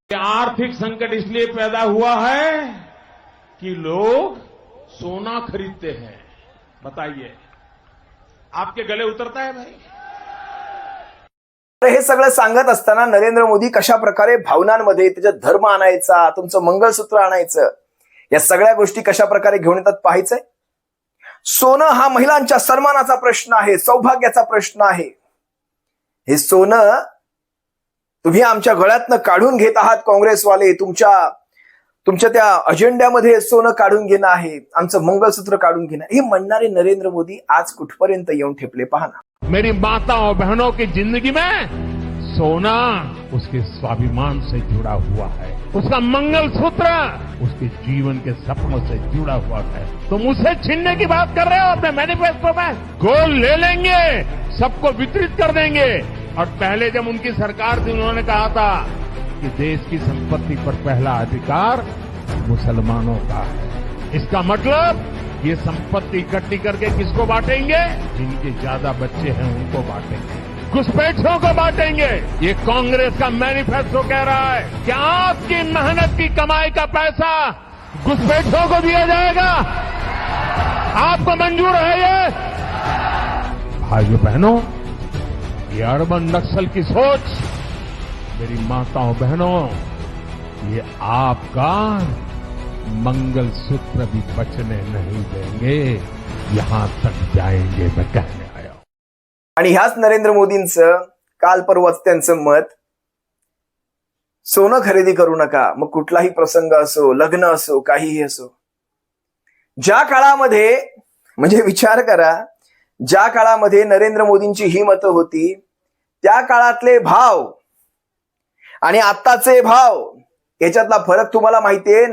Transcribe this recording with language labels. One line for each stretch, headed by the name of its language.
Hindi: आर्थिक संकट इसलिए पैदा हुआ है कि लोग सोना खरीदते हैं. बताइए, आपके गले उतरता है भाई?
Marathi: हे सगळं सांगत असताना नरेंद्र मोदी कशा प्रकारे भावनांमध्ये त्याच्यात धर्म आणायचा, तुमचं मंगळसूत्र आणायचं, या सगळ्या गोष्टी कशा प्रकारे घेऊन येतात पाहायचंय. सोनं हा महिलांच्या सन्मानाचा प्रश्न आहे, सौभाग्याचा प्रश्न आहे. हे सोनं तुम्ही आमच्या गळ्यातनं काढून घेत आहात काँग्रेसवाले, तुमच्या त्या अजेंड्यामध्ये सोनं काढून घेणं आहे, आमचं मंगळसूत्र काढून घेणं, हे म्हणणारे नरेंद्र मोदी आज कुठपर्यंत येऊन ठेपले पहा ना.
Hindi: मेरी माता और बहनों की जिंदगी में सोना उसके स्वाभिमान से जुड़ा हुआ है, उसका मंगलसूत्र उसके जीवन के सपनों से जुड़ा हुआ है. तुम उसे छीनने की बात कर रहे हो अपने मैनिफेस्टो में? गोल्ड ले लेंगे, सबको वितरित कर देंगे. और पहले जब उनकी सरकार थी उन्होंने कहा था कि देश की संपत्ति पर पहला अधिकार मुसलमानों का है. इसका मतलब ये संपत्ति इकट्ठी करके किसको बांटेंगे? जिनके ज्यादा बच्चे हैं उनको बांटेंगे, घुसपैठियों को बांटेंगे. ये कांग्रेस का मैनिफेस्टो कह रहा है कि आपकी मेहनत की कमाई का पैसा घुसपैठियों को दिया जाएगा. आपको मंजूर है ये? भाइयों बहनों, ये अर्बन नक्सल की सोच, मेरी माताओं बहनों, ये आपका मंगलसूत्र भी बचने नहीं देंगे, यहां तक जाएंगे मैं कहने आया.
Marathi: आणि ह्याच नरेंद्र मोदींचं काल परवाच त्यांचं मत, सोनं खरेदी करू नका, मग कुठलाही प्रसंग असो, लग्न असो, काहीही असो. ज्या काळामध्ये, म्हणजे विचार करा, ज्या काळामध्ये नरेंद्र मोदींची ही मतं होती, त्या काळातले भाव आणि आत्ताचे भाव याच्यातला फरक तुम्हाला माहितीये.